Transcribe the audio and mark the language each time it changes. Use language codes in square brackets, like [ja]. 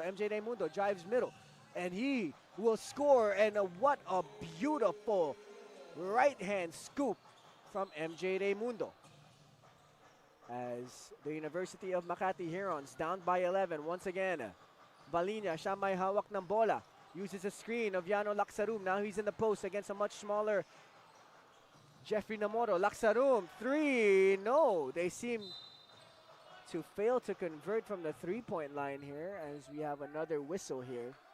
[en] MJ Raimundo drives middle. And he will score. And what a beautiful right-hand scoop from MJ Raimundo. as the University of Makati Herons down by 11 once again. [tl] Balinya, siya may hawak ng bola. [en] Uses a screen of Yano Laksarum. Now he's in the post against a much smaller Jeffrey Namoro. Laksarum, three. No, they seem to fail to convert from the three-point line here as we have another whistle here.